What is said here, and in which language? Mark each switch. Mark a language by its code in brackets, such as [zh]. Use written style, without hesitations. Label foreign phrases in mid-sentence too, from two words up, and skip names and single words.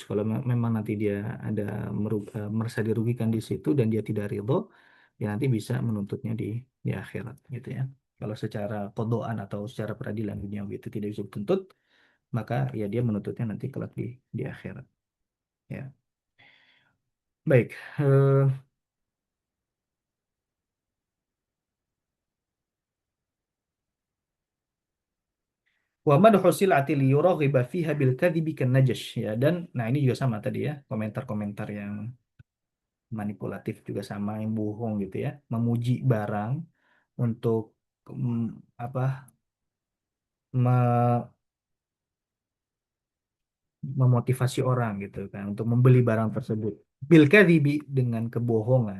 [id] Kalau memang nanti dia ada merasa dirugikan di situ dan dia tidak ridho, ya nanti bisa menuntutnya di akhirat gitu ya. Kalau secara kodoan atau secara peradilan dunia itu tidak bisa dituntut, maka ya dia menuntutnya nanti kelak di akhirat. Ya, baik. [ar] ومدح السلعة ليرغب فيها بالكذب كالنجش [id] ya, dan nah ini juga sama tadi ya, komentar-komentar yang manipulatif juga sama, yang bohong gitu ya, memuji barang untuk mm, apa me- memotivasi orang gitu kan untuk membeli barang tersebut [ar] بالكذب, [id] dengan kebohongan.